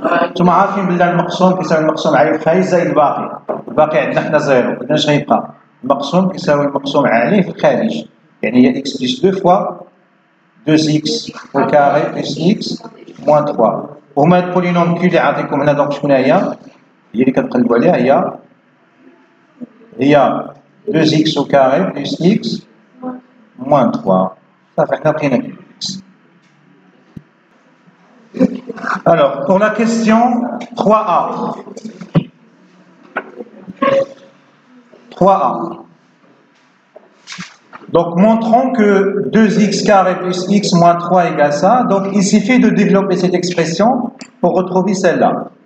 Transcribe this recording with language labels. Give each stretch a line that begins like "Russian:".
Arabic: نتوما عارفين بلي المقسوم كيساوي المقسوم عليه في الخارج زائد الباقي. الباقي عندنا حنا زيرو. إذا اش غيبقى؟ المقسوم كيساوي المقسوم عليه في الخارج.
French: يعني هي x plus 2 fois 2x au carré plus x moins 3.
Arabic: وهما البولينوم كي اللي عاطيكم هنا دونك شكون هي اللي كتقلبوا عليها هي 2x au carré plus x moins 3 صافي حنا لقينا x.
French: Alors pour la question 3a 3a donc montrons que 2x carré plus x moins 3 égale ça. Donc il suffit de développer cette expression pour retrouver celle-là.